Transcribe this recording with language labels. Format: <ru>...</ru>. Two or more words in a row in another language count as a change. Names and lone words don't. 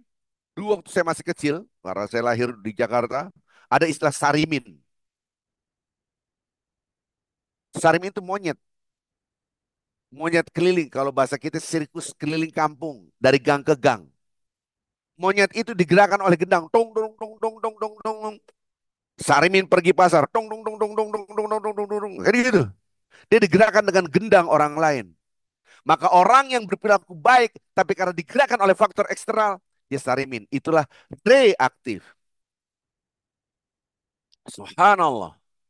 <id>Dulu waktu saya masih kecil, karena saya lahir di Jakarta, ada istilah sarimin. Sarimin itu monyet. Monyet keliling. Kalau bahasa kita sirkus keliling kampung. Dari gang ke gang. Monyet itu digerakkan oleh gendang. Tong, tong, tong, tong, tong, tong, tong. Sarimin pergi pasar. Tong, tong, tong, tong, tong, tong, tong, tong, tong, tong, tong. Jadi gitu. Dia digerakkan dengan gendang orang lain. Maka orang yang berperilaku baik, tapi karena digerakkan oleh faktor eksternal, dia sarimin. Itulah reaktif. Subhanallah.</id>